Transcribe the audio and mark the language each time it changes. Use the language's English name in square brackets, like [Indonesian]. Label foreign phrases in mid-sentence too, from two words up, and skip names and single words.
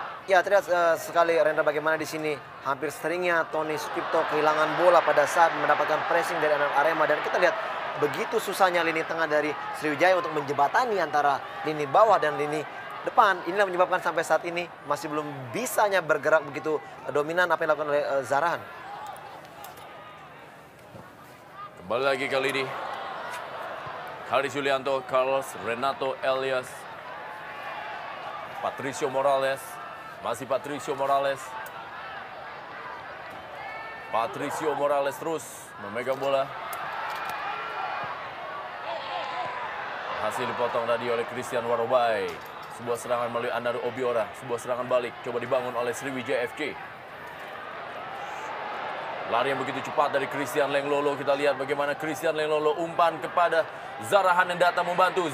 [Indonesian] terlihat sekali Rendra bagaimana di sini hampir seringnya Tony Sucipto kehilangan bola pada saat mendapatkan pressing dari anak Arema dan kita lihat begitu susahnya lini tengah dari Sriwijaya untuk menjembatani antara lini bawah dan lini depan. Inilah menyebabkan sampai saat ini masih belum bisanya bergerak begitu dominan apa yang dilakukan oleh Zarahan. Kembali lagi kali ini Haris Yulianto, Carlos Renato Elias, Patricio Morales, masih Patricio Morales. Patricio Morales terus memegang bola. Hasil dipotong tadi oleh Christian Warobai. Sebuah serangan melalui Anaru Obiora, sebuah serangan balik coba dibangun oleh Sriwijaya FC. Lari yang begitu cepat dari Christian Lenglolo. Kita lihat bagaimana Christian Lenglolo umpan kepada Zarahan yang datang membantu.